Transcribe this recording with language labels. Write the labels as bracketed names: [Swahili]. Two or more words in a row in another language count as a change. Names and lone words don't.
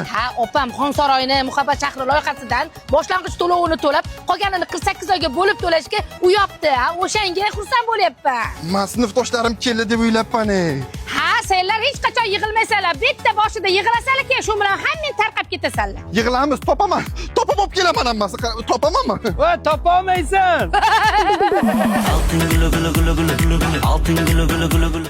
[Uzbek] Ha, opam Xon saroyini muhabbat shahri loyihasidan boshlang'ich to'lovini to'lab, qolganini 48 oyga bo'lib to'lashga uyapti. Ha, o'shanga xursand bo'lyapman. Men sinfdoshlarim keldi deb o'ylabman. Ha, senlar hech qachon yig'ilmaysanlar. Bitta boshida yig'ilasanlar, keyin shu bilan hammang tarqab ketasanlar. Yig'ilamiz, topaman. Topib olib kelaman hammasi. Topamanmi? Voy, topa olmaysan. [Turkish] Altın gülü gülü gülü gülü gülü gülü. Altın gülü gülü gülü gülü.